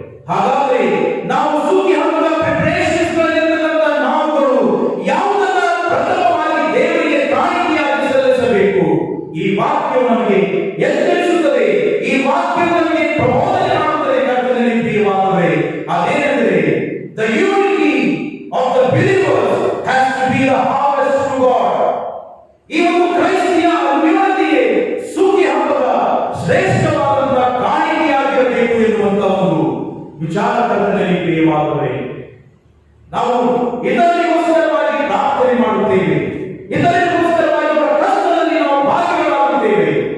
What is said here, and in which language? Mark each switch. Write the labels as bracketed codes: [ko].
[kn] ಹಾಗಾದರೆ ನಾವು ಸುಗ್ಗಿ ಹಬ್ಬದ ಪ್ರಿಪರೇಷನ್ಸ್ ಗಳಲ್ಲಿರ್ತಕ್ಕಂಥ ನಾವುಗಳು ಯಾವುದನ್ನ ಪ್ರಥಮವಾಗಿ ದೇವರಿಗೆ ಕಾಣಿಕೆಯಾಗಿ ಸಲ್ಲಿಸಬೇಕು? ಈ ವಾಕ್ಯವು ನಮಗೆ ಎಚ್ಚರಿಸುತ್ತದೆ, ಈ ವಾಕ್ಯವು ನಮಗೆ ಪ್ರಬೋಧನೆ ಮಾಡುತ್ತದೆ ಕರ್ತನಲ್ಲಿ ಪ್ರಿಯವಾದವರೇ. ಅದೇನೆಂದರೆ [en] the unity of the believers has to be the harvest to God. [kn] ಈ ಒಂದು ಕ್ರೈಸ್ತಿಯ ಅನ್ಯೋನ್ಯತೆಯೇ ಸುಗ್ಗಿ ಹಬ್ಬದ ಶ್ರೇಷ್ಠವಾದಂತಹ ಕಾಣಿಕೆಯಾಗಿರಬೇಕು ಎನ್ನುವಂತಹ ಒಂದು ವಿಚಾರ ಕರ್ತನಲ್ಲಿ ಪ್ರಿಯವಾದವರೇ. ನಾವು ಇತರರಿಗೋಸ್ಕರವಾಗಿ ಪ್ರಾರ್ಥನೆ ಮಾಡುತ್ತೇವೆ, ಇತರರಿಗೋಸ್ಕರವಾಗಿ ಅವರ ಕಷ್ಟದಲ್ಲಿ ನಾವು ಭಾಗಿಗಳಾಗುತ್ತೇವೆ.